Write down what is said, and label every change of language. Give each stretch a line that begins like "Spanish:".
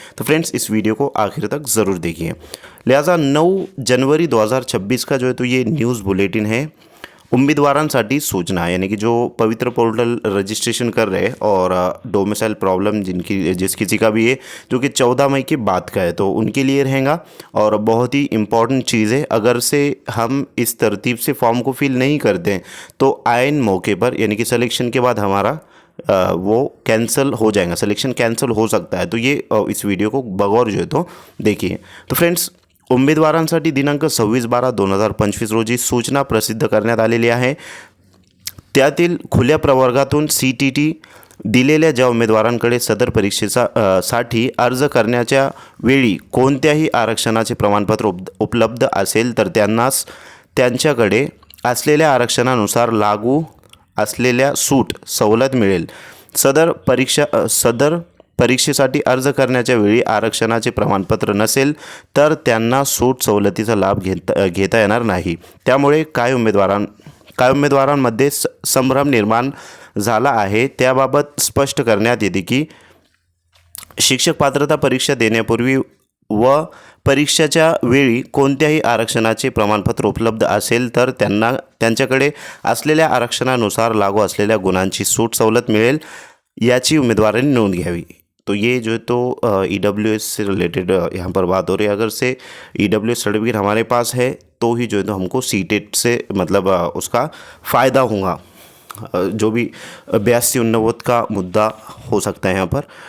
Hindi: तो फ्रेंड्स, इस वीडियो को आखिर तक ज़रूर देखिए। लिहाजा 9 जनवरी 2026 का जो है तो ये न्यूज़ बुलेटिन है
Marathi: उम्मीदवारांसाठी सूचना,
Hindi: यानी कि जो पवित्र पोर्टल रजिस्ट्रेशन कर रहे हैं और डोमिसाइल प्रॉब्लम जिस किसी का भी है जो कि 14 मई के बाद का है तो उनके लिए रहेगा। और बहुत ही इम्पॉर्टेंट चीज़ है, अगर से हम इस तरतीब से फॉर्म को फिल नहीं करते हैं तो आयन मौके पर यानी कि सिलेक्शन के बाद हमारा वो कैंसिल हो जाएगा, सिलेक्शन कैंसिल हो सकता है। तो ये इस वीडियो को बगौर जो है तो देखिए।
Marathi: तो फ्रेंड्स, उमेदवारांसाठी दिनांक 26/12/2025 रोजी सूचना प्रसिद्ध करण्यात आलेली आहे। त्यातील खुल्या प्रवर्गातून CTT दिलेल्या ज्या उमेदवारांकडे सदर साठी अर्ज करण्याच्या वेळी कोणत्याही आरक्षणाचे प्रमाणपत्र उपलब्ध असेल तर त्यांनाच त्यांच्याकडे असलेल्या आरक्षणानुसार लागू असलेल्या सूट सवलत मिळेल। सदर परीक्षेसाठी अर्ज करण्याच्या वेळी आरक्षणाचे प्रमाणपत्र नसेल तर त्यांना सूट सवलतीचा लाभ घेता येणार नाही। त्यामुळे काय उमेदवारांमध्ये संभ्रम निर्माण झाला आहे त्याबाबत स्पष्ट करण्यात येते की शिक्षक पात्रता परीक्षा देण्यापूर्वी व परीक्षेच्या वेळी कोणत्याही आरक्षणाचे प्रमाणपत्र उपलब्ध असेल तर त्यांच्याकडे असलेल्या आरक्षणानुसार लागू असलेल्या गुणांची सूट सवलत मिळेल, याची उम्मीदवारांनी नोंद घ्यावी।
Hindi: तो ये जो है तो EWS से रिलेटेड यहाँ पर बात हो रही है। अगर से EWS सर्टिफिकेट हमारे पास है तो ही जो है तो हमको सीटेट से मतलब उसका फ़ायदा होगा। जो भी 82-89 का मुद्दा हो सकता है यहाँ पर।